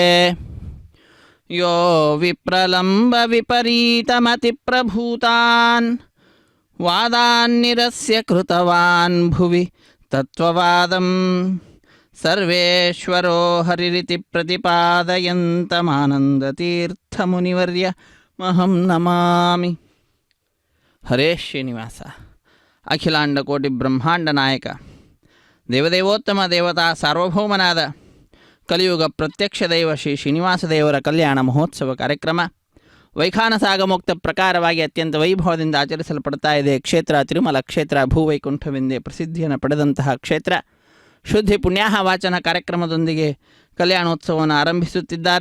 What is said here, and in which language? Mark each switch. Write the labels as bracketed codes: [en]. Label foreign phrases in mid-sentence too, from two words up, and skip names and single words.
[sa] యో విప్రలంబ విపరీతమతిప్రభూతాన్ వాదాన్నిరస్య కృతవాన్ భువి తత్వవాదం సర్వేశ్వరో హరిరితి ప్రతిపాదయంతమానందతీర్థమునివర్య మహం నమామి. హరే శ్రీనివాస. అఖిలాండకోటి బ్రహ్మాండ నాయక దేవదేవోత్తమ దేవతా [kn] ಸಾರ್ವಭೌಮನಾದ ಕಲಿಯುಗ ಪ್ರತ್ಯಕ್ಷ ದೈವ ಶ್ರೀ ಶ್ರೀನಿವಾಸದೇವರ ಕಲ್ಯಾಣ ಮಹೋತ್ಸವ ಕಾರ್ಯಕ್ರಮ ವೈಖಾನಸಾಗಮೋಕ್ತ ಪ್ರಕಾರವಾಗಿ ಅತ್ಯಂತ ವೈಭವದಿಂದ ಆಚರಿಸಲ್ಪಡ್ತಾ ಇದೆ. ಕ್ಷೇತ್ರ ತಿರುಮಲ ಕ್ಷೇತ್ರ ಭೂವೈಕುಂಠವೆಂದೇ ಪ್ರಸಿದ್ಧಿಯನ್ನು ಪಡೆದಂತಹ ಕ್ಷೇತ್ರ ಶುದ್ಧಿ ಪುಣ್ಯಾಹ ವಾಚನ ಕಾರ್ಯಕ್ರಮದೊಂದಿಗೆ ಕಲ್ಯಾಣೋತ್ಸವವನ್ನು ಆರಂಭಿಸುತ್ತಿದ್ದಾರೆ.